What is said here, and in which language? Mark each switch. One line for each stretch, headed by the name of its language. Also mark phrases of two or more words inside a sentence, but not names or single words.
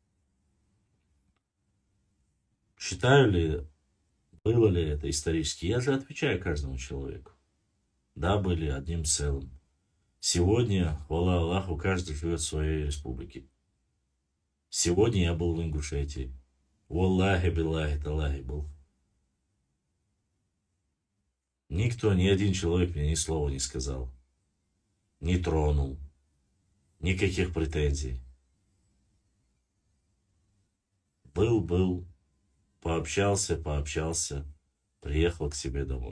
Russian: Считаю ли, было ли это исторически? Я же отвечаю каждому человеку. Да, были одним целым. Сегодня, хвала Аллаху, каждый живет в своей республике. Сегодня я был в Ингушетии.
Arabic: والله بالله تالله был.
Russian: Никто, ни один человек мне ни слова не сказал. Не тронул. Никаких претензий. Был, пообщался, приехал к себе домой.